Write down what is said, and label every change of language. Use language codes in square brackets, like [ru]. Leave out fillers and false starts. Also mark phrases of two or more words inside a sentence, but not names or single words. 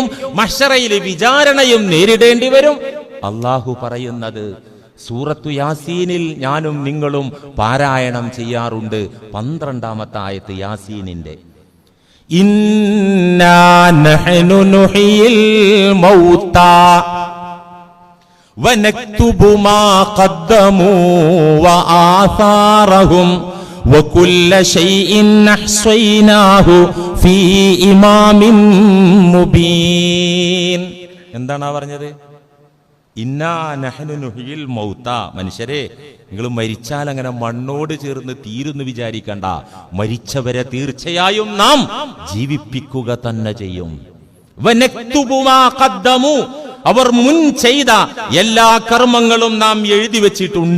[ml] മഹ്ശറയിൽ വിചാരണയും നേരിടേണ്ടി വരും. അള്ളാഹു പറയുന്നത് സൂറത്തു യാസീനിൽ ഞാനും നിങ്ങളും പാരായണം ചെയ്യാറുണ്ട്. 12-ാമത്തെ ആയത്ത് യാസീനിന്റെ. [ar] إنا نحن نحيي الموتى وَنَكْتُبُ مَا قَدَّمُوا وَآثَارَهُمْ وَكُلَّ شَيْءٍ أَحْصَيْنَاهُ فِي إِمَامٍ مُبِينٍ. [ml] എന്താണ് പറഞ്ഞത്? [ar] إنا نحن نحيي الموتى. [ml] മനുഷ്യരെ, നിങ്ങൾ മരിച്ചാൽ അങ്ങനെ മണ്ണോട് ചേർന്ന് തീരുന്നു വിചാരിക്കണ്ട. മരിച്ചവരെ തീർച്ചയായും നാം ജീവിപ്പിക്കുക തന്നെ ചെയ്യും. [ar] ونكتب ما قدموا, [ml] അവർ മുൻ ചെയ്ത എല്ലാ കർമ്മങ്ങളും നാം എഴുതി വച്ചിട്ടുണ്ട്.